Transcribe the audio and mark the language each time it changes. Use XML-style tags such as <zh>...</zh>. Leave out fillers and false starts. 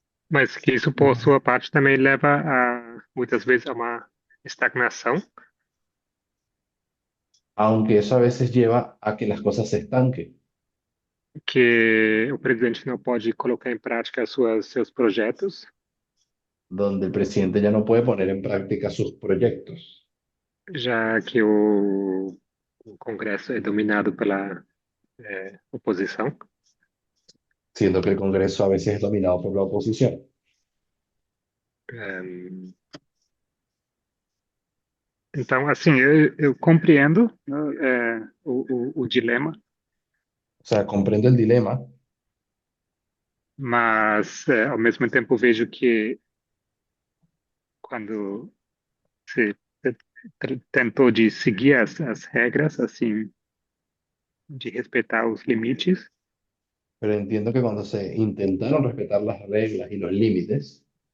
<pt>Mas que isso, por sua parte, também leva muitas vezes a uma estagnação,</pt> <es>Aunque eso a veces lleva a que las cosas se estanquen,</es> <pt>que o presidente não pode colocar em prática seus projetos,</pt> <es>donde el presidente ya no puede poner en práctica sus proyectos,</es> <pt>já que o Congresso é dominado pela oposição.</pt> <es>siendo que el Congreso a veces es dominado por la oposición.</es> <pt>Ehm, Então, assim, eu compreendo, né, o dilema,</pt> <es>O sea, comprendo el dilema,</es> <pt>mas ao mesmo tempo vejo que quando se tentou de seguir as regras, assim, de respeitar os limites,</pt> <es>pero entiendo que cuando se intentaron respetar las reglas y los límites,</es>